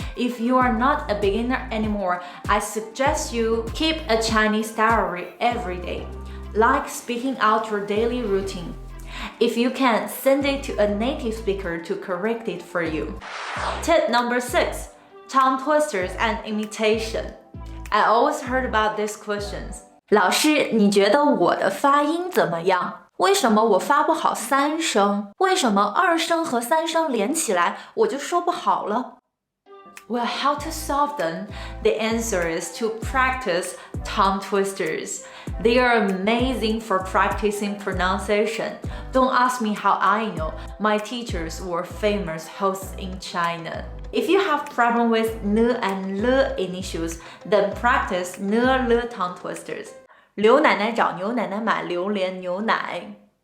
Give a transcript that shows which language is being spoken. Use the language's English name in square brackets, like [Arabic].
[English] If you are not a beginner anymore, I suggest you keep a Chinese diary every day, like speaking out your daily routine. If you can, send it to a native speaker to correct it for you. Tip number 6, tongue twisters and imitation. I always heard about these questions. [Chinese] 老师，你觉得我的发音怎么样？为什么我发不好3声？为什么2声和3声连起来我就说不好了？ [English] Well, how to solve them? The answer is to practice tongue twisters. They are amazing for practicing pronunciation. Don't ask me how I know. My teachers were famous hosts in China. If you have problem with n and l initials, then practice n l tongue twisters. [Chinese] 刘奶奶找牛奶奶买榴莲牛奶.